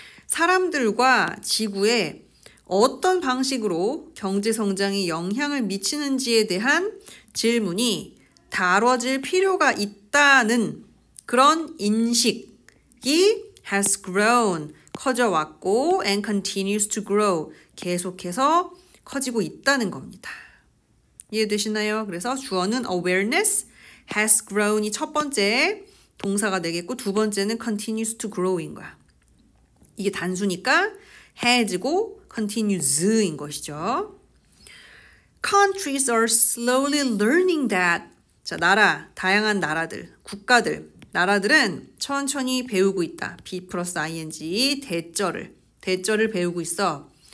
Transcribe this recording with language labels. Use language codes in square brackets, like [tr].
[ko] 사람들과 지구에 어떤 방식으로 경제 성장이 영향을 미치는지에 대한 질문이 다뤄질 필요가 있다는 그런 인식이 has grown, 커져왔고 [en] and continues to grow, [ko] 계속해서 커지고 있다는 겁니다. 이해되시나요? 그래서 주어는 awareness, has grown이 첫 번째 동사가 되겠고 두 번째는 [en] continues to grow [ko] 인 거야. 이게 단수니까 has고 continues인 것이죠. [en] Countries are slowly learning that. [ko] 자, 나라, 다양한 나라들, 국가들, 나라들은 천천히 배우고 있다. be 플러스 ing, 대절을 배우고 있어.